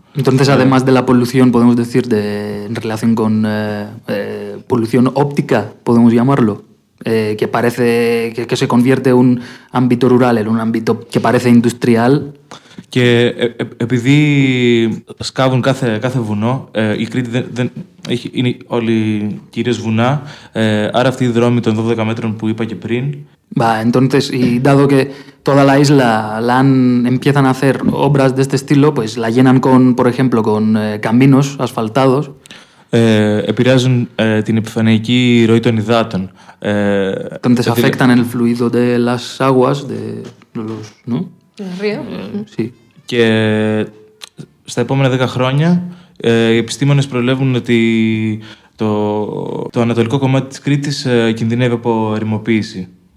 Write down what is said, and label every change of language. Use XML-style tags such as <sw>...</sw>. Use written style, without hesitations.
<es>Entonces, además de la polución, podemos decir, en relación con polución óptica, podemos llamarlo, que parece que se convierte un ámbito rural en un ámbito que parece industrial.</es> <el>Και επειδή σκάβουν κάθε βουνό, η Κρήτη είναι όλοι κυρίως βουνά, άρα αυτοί οι δρόμοι των 12 μέτρων που είπα και πριν.</el> <es>Va, entonces, y dado que toda la isla empiezan a hacer obras de este estilo, pues la llenan con, por ejemplo, con caminos asfaltados.</es> <el>Επηρεάζουν την επιφανειακή ροή των υδάτων.</el> <es>Entonces, afectan el fluido de las aguas, de los, ¿no? Sí.</es> <el>Και στα επόμενα 10 χρόνια οι επιστήμονες προβλέπουν ότι το ανατολικό κομμάτι της Κρήτης κινδυνεύει από ερημοποίηση.</el>